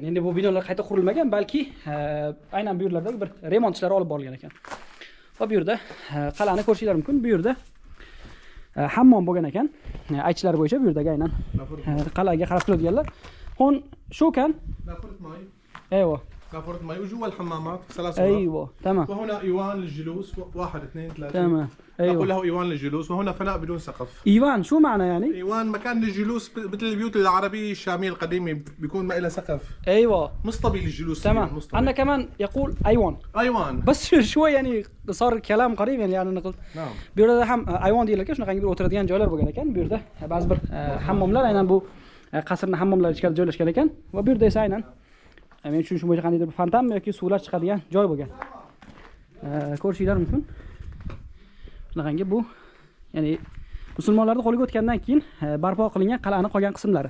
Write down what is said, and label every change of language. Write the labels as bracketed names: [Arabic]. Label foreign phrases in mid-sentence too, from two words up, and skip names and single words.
[Uzbek] Endi bu binolar qayta qurilmagan, balki aynan bu yerlardagi bir remont ishlari olib borilgan ekan. Va bu yerda qal'ani ko'rishingiz mumkin. Bu yerda hammom bo'lgan ekan. Aytishlari bo'yicha bu yerdagi aynan qal'aga qarab turadiganlar. Hon shu kan. Ayvo. [Arabic] نافورة ماء وجوا الحمامات 3 ايوه تمام. وهنا ايوان للجلوس 1 2 3 تمام. ايوه نقول له ايوان للجلوس. وهنا فناء بدون سقف. ايوان شو معنى يعني؟ ايوان مكان للجلوس مثل البيوت العربية الشامية القديمة بيكون ما لها سقف. ايوه مصطبي للجلوس. تمام. عندنا كمان يقول ايوان. ايوان بس شوي يعني صار كلام قريب يعني نقول. نعم. [Uzbek] Bu yerda ham ayvon deyiladi, shunaqangi bir o'tiradigan joylar bo'lgan ekan. Bu yerda ba'zi bir hammomlar aynan bu qasrning hammomlari ichkarida joylashgan ekan va bu yerda esa aynan men tushunishim bo'yicha qandaydir bir fontanmi yoki suvlar chiqadigan joy bo'lgan. Ko'rishingiz mumkin. Shunaqangi bu ya'ni musulmonlarning qo'liga o'tgandan keyin barpo qilingan qal'aning qolgan qismlari.